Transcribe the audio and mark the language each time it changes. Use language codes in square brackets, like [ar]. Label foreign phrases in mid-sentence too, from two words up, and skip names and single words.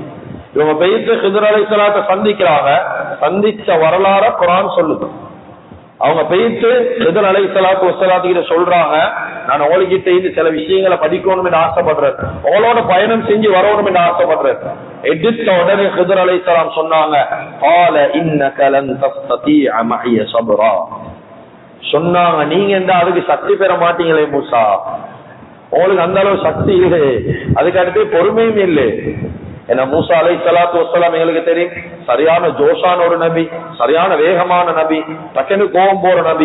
[ta] இவங்க போயிட்டு ஹிதர் அலைஹிஸ்ஸலாத்தை சந்திக்கிறாங்க. சந்திச்ச வரலாற குர்ஆன் சொல்லுது. அவங்க போயிட்டு ஹிதர் [ar] عليه الصلاة والصلاة [ta] சொல்றாங்க, நான் அவளுக்கிட்ட இருந்து சில விஷயங்களை படிக்கணும் என்று ஆசைப்படுறேன், அவளோட பயணம் செஞ்சு வரணும் என்று ஆசைப்படுறேன். எடுத்த உடனே ஹிதர் அலைஹிஸ்ஸலாம் சொன்னாங்க, [ar] قال انك لن تستطيع معي صبرا. [ta] சொன்னாங்க, நீங்க இந்த அதுக்கு சக்தி பெற மாட்டீங்களே மூசா, உங்களுக்கு அந்த அளவு சக்தி இல்லை, அதுக்கு அடுத்து பொறுமையும் இல்லை. ஏன்னா மூசா [ar] عليه الصلاة والسلام [ta] எங்களுக்கு தெரியும், சரியான ஜோஷான ஒரு நபி, சரியான வேகமான நபி, டக்குனு கோபம் போற நபி.